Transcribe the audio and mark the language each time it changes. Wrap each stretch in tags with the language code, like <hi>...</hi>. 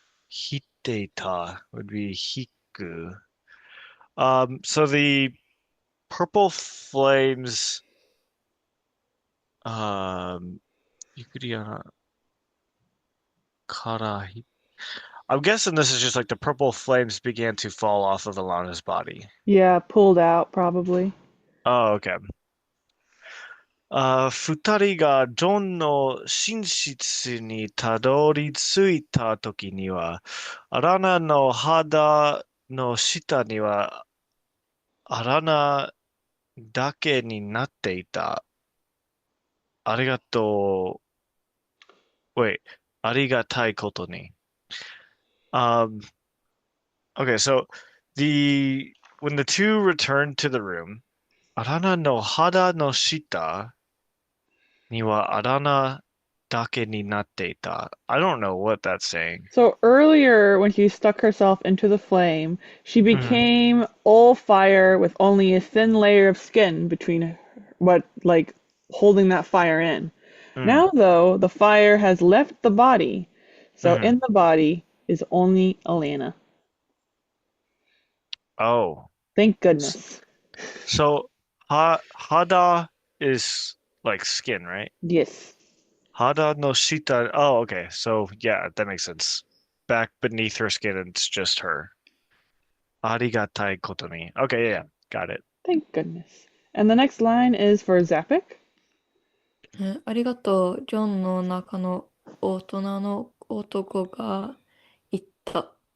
<ja>Hitte ita</ja> <en>would be hiku. So the purple flames, um,</en> <ja>yukkuri kara.</ja> <en>I'm guessing this is just like the purple flames began to fall off of Alana's body. Yeah, pulled out probably. Oh, okay.</en> <ja>二人がジョンの寝室にたどり着いた時には、アラナの肌の下にはアラナだけになっていた。ありがとう。Wait, ありがたいことに。</ja> <en>Um, okay, so when the two returned to the room,</en> <ja>アラナの肌の下にはアラナだけになっていた.</ja> <en>I don't know what that's saying. So earlier, when she stuck herself into the flame, she Mhm. became all fire with only a thin layer of skin between what, like, holding that fire in. Mm. Now, though, the fire has left the body, so Mhm. in the body is only Alanna. Oh. Thank S- goodness. So hada is like skin, right? Yes.</en> <ja>Hada no shita.</ja> <en>Oh, okay. So yeah, that makes sense. Back beneath her skin, it's just her.</en> <ja>Arigatai koto ni.</ja> <en>Okay, yeah, got it. Thank goodness. And the next line is for Zapik.</en> <ja>ありがとう、ジョンの中の大人の男が言った。</ja>